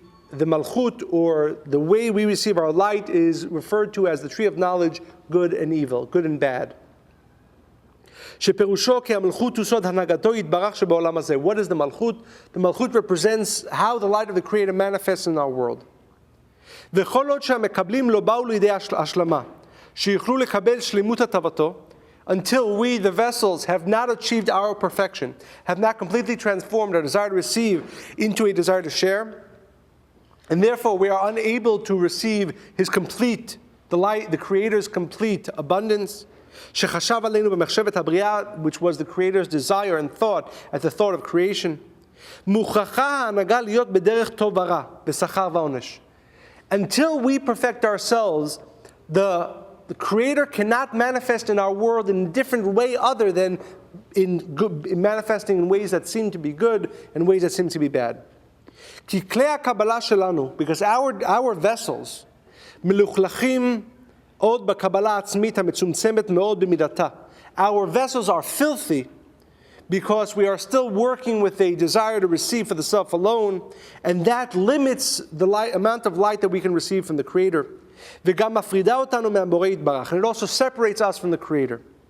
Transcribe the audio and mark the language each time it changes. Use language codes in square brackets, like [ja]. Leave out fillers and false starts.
[en] The malchut, or the way we receive our light, is referred to as the tree of knowledge, good and evil, good and bad. [he] שפירושו כי המלכות הוא סוד הנהגתו יתברך שבעולם הזה. [en] What is the malchut? The malchut represents how the light of the Creator manifests in our world. [he] וכל עוד שהמקבלים לא באו לידי השלמה, שיוכלו לקבל שלמות הטבתו, [en] until we, the vessels, have not achieved our perfection, have not completely transformed our desire to receive into a desire to share, and therefore we are unable to receive His complete, the light, the Creator's complete abundance, [he] שחשב עלינו במחשבת הבריאה, [en] which was the Creator's desire and thought at the thought of creation, [he] מוכרחה ההנהגה להיות בדרך טוב ורע, בשכר ועונש. [en] Until we perfect ourselves, the Creator cannot manifest in our world in a different way other than in manifesting in ways that seem to be good and ways that seem to be bad. [he] כי כלי הקבלה שלנו, [en] because our vessels, [he] מלוכלכים עוד בקבלה העצמית המצומצמת מאוד במידתה. [en] Our vessels are filthy because we are still working with a desire to receive for the self alone, and that limits the amount of light that we can receive from the Creator. [he] וגם מפרידה אותנו מהבורא יתברך, [en] and it also separates us from the Creator.